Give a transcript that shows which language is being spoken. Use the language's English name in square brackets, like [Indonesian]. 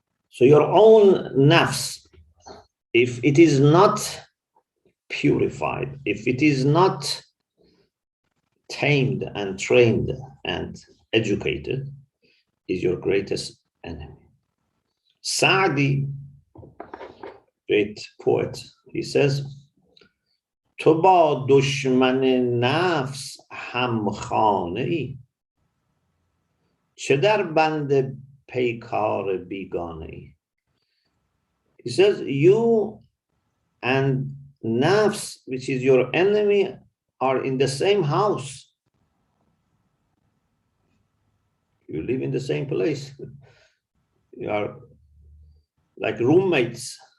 [English] So your own nafs, if it is not purified, if it is not tamed and trained and educated, is your greatest enemy. [Persian] Sa'di, [English] great poet, he says, [Persian] تو با دشمن نفس همخانه ای چه در بند پیکار بیگانه ای. [English] He says, you and nafs, which is your enemy, are in the same house. You live in the same place. You are like roommates.